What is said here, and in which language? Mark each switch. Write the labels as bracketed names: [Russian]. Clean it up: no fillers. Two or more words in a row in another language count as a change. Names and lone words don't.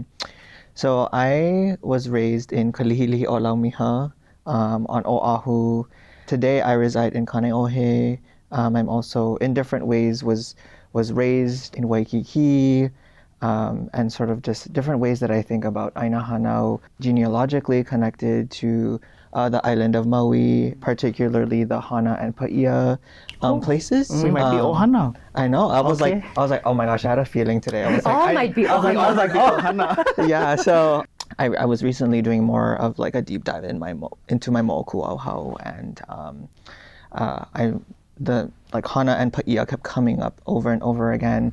[English] So I was raised in Kalihili o Laumiha on Oʻahu. Today I reside in Kaneohe. I'm also in different ways was raised in Waikiki, and sort of just different ways that I think about [Hawaiian] aina hanau, [English] genealogically connected to the island of Maui, particularly the Hana and Paia places. We might be Ohana. I know. I was like, oh my gosh, I had a feeling today. I was like, All might be Ohana. Ohana. Yeah. So I was recently doing more of like a deep dive into my mo'okuauhau, and the like Hana and Paia kept coming up over and over again.